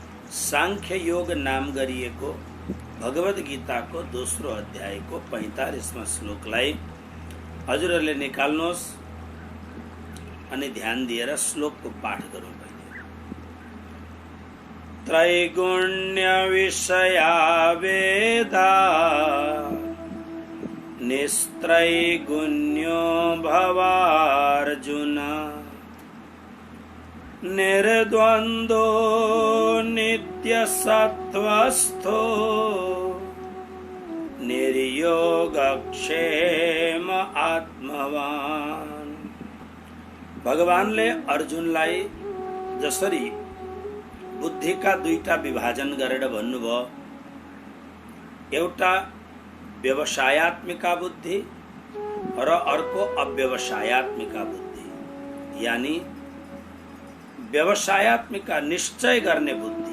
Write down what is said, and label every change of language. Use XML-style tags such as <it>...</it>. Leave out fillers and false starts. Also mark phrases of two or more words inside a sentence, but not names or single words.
<ne>सांख्य योग नाम गरिएको भगवद गीताको दोस्रो अध्यायको 45वां श्लोकलाई हजुरहरूले निकाल्नुहोस् अनि ध्यान दिएर श्लोकको पाठ गरौँ।</ne> <sa>त्रैगुण्य विषया वेदा निस्त्रैगुण्यो भवार्जुन निर्द्वन्द्वो नित्यसत्त्वस्थो निर्योगक्षेम आत्मवान।</sa> <ne>भगवानले अर्जुनलाई जसरी बुद्धिका दुईटा विभाजन गरेर भन्नुभयो, एउटा व्यवसायत्मिका बुद्धि र अर्को अव्यवसायत्मिका बुद्धि, यानी व्यवसायत्मिका निश्चय गर्ने बुद्धि।</ne>